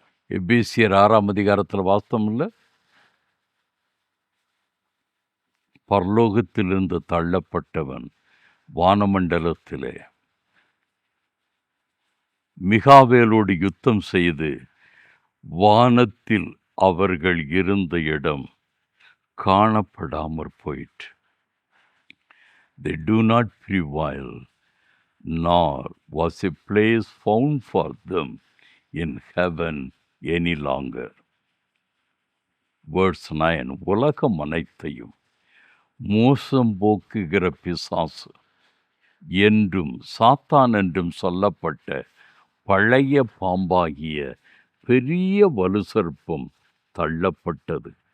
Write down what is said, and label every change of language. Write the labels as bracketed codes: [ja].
[ta] எபேசியர் 6ஆம் அதிகாரத்தில் வாஸ்தவம் இல்லை, பரலோகத்திலிருந்து தள்ளப்பட்டவன் வானமண்டலத்திலே மிகாவேலோடு யுத்தம் செய்து வானத்தில் அவர்கள் இருந்த இடம் காணப்படாமற் போயிற்று. [en] They do not prevail, nor was a place found for them in heaven any longer. Verse 9, [ta] உலகம் அனைத்தையும் மோசம் போக்குகிற பிசாசு என்றும் சாத்தான் என்றும் சொல்லப்பட்ட பழைய பாம்பாகிய பெரிய வலுசர்ப்பம் தள்ளப்பட்டது.